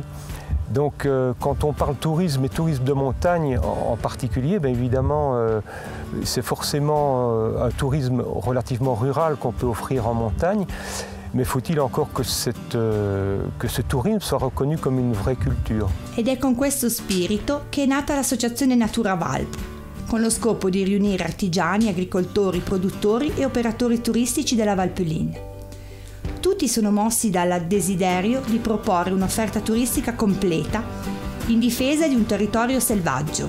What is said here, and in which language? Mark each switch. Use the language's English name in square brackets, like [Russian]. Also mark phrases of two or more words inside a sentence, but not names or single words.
[French] Donc quand on parle tourisme et tourisme de montagne en particulier, bien évidemment c'est forcément un tourisme relativement rural qu'on peut offrir en montagne. Mais faut-il encore que ce tourisme soit reconnu comme une vraie culture. [Italian] Ed è con questo spirito che è nata l'associazione Natura Valp, con lo scopo di riunire artigiani, agricoltori, produttori e operatori turistici della Valpelline. Tutti sono mossi dal desiderio di proporre un'offerta turistica completa in difesa di un territorio selvaggio.